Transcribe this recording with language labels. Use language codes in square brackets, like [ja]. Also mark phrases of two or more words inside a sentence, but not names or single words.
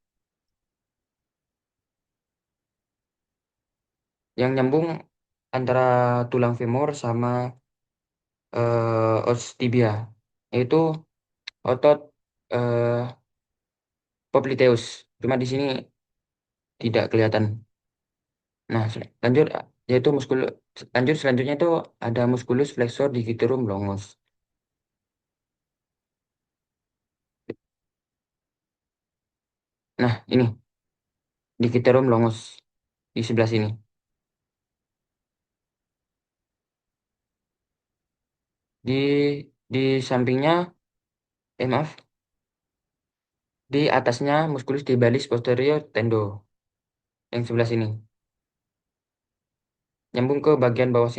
[id] Yang nyambung antara tulang femur sama os tibia, yaitu otot eh, popliteus. Cuma di sini tidak kelihatan. Nah, lanjut yaitu lanjut selanjutnya itu ada [la] musculus flexor digitorum longus. [id] Nah, ini [la] digitorum longus [id] di sebelah sini. Di sampingnya, maaf, di atasnya [la] musculus tibialis posterior [id] tendo yang sebelah sini, nyambung ke bagian bawah sini.